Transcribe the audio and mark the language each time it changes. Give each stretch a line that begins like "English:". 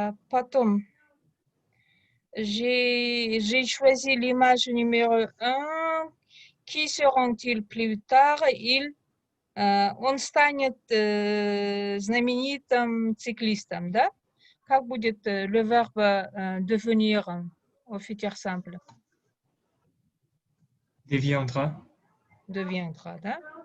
Russian: Потом,
French: j'ai choisi l'image numéro 1. Qui seront-ils plus tard?
Russian: Он станет знаменитым циклистом, да? Как будет
French: le verbe devenir au futur simple? Deviendra. Deviendra, да?